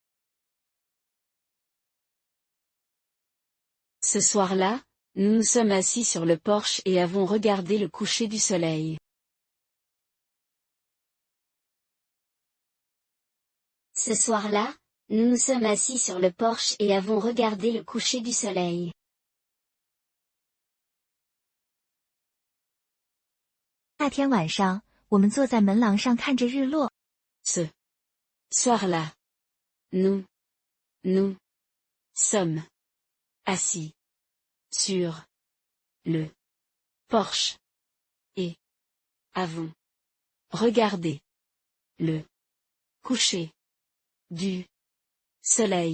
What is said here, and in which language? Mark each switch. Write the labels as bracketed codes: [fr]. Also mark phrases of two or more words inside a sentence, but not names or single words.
[fr] Ce soir-là, nous nous sommes assis sur le porche et avons regardé le coucher du soleil. Ce soir-là, nous nous sommes assis sur le porche et avons regardé le coucher du soleil. [zh] 那天晚上，我们坐在门廊上看着日落。 [fr] Ce soir-là, nous sommes assis sur le porche et avons regardé le coucher du soleil.